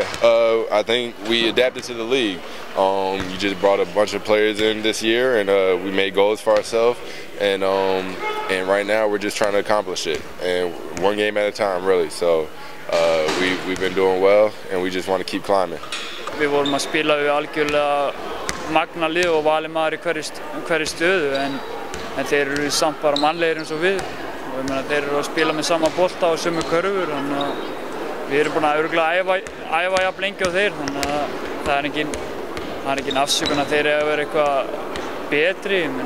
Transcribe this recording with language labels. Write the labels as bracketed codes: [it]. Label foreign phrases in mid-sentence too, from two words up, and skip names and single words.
[en] I think we adapted to the league. You just brought a bunch of players in this year, and we made goals for ourselves. And right now we're just trying to accomplish it, and one game at a time, really. So we've been doing well, and we just want to keep climbing. [is] Við vorum að spila við algjörlega magna lið og valið maður í hverri stöðu, en þeir eru samt bara mannlegir eins og við. Og ég meina, þeir eru að spila með sama bolta og sömu körfur, þannig að við erum búin að örugglega æfa jafn lengi á þeir, þannig að það er engin afsökun að þeir eiga að vera eitthvað betri.